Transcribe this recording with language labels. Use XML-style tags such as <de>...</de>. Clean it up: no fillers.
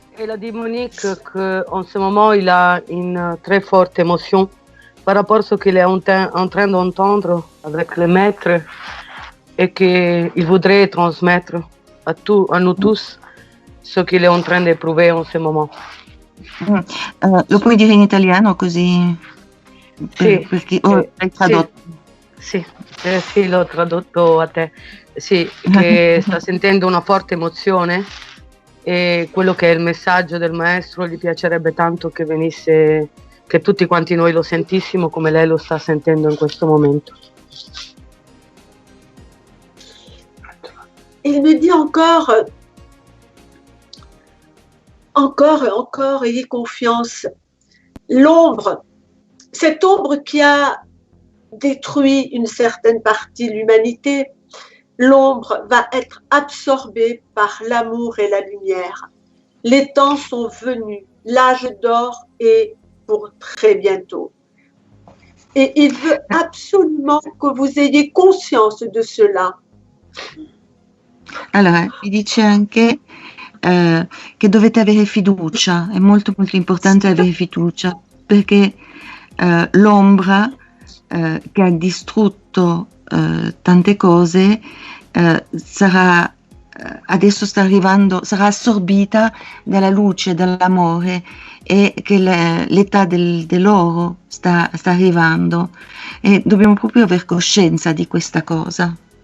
<fr>Elle a dit, Monique, qu'en ce moment, il a une très forte émotion par rapport à ce qu'il est en train d'entendre avec le maître et qu'il voudrait transmettre à nous tous ce qu'il est en train d'éprouver en ce moment.</fr> <it>Lo puoi dire in italiano così? Sì, perché ora hai tradotto. sì, sì, l'ho tradotto a te. Sì, che sta sentendo una forte emozione e quello che è il messaggio del maestro gli piacerebbe tanto che venisse, che tutti quanti noi lo sentissimo come lei lo sta sentendo in questo momento.</it> <fr>Il me dit encore et encore, ayez confiance. L'ombre, cette ombre qui a détruit une certaine partie de l'humanité, l'ombre va être absorbée par l'amour et la lumière. Les temps sont venus, l'âge d'or est pour très bientôt. Et il veut absolument que vous ayez conscience de cela.</fr> <it>Allora, vi dice anche che dovete avere fiducia, è molto molto importante avere fiducia, perché l'ombra che ha distrutto tante cose sarà adesso sta arrivando, sarà assorbita dalla luce, dall'amore, e che l'età dell'oro sta arrivando e dobbiamo proprio aver coscienza di questa cosa.</it>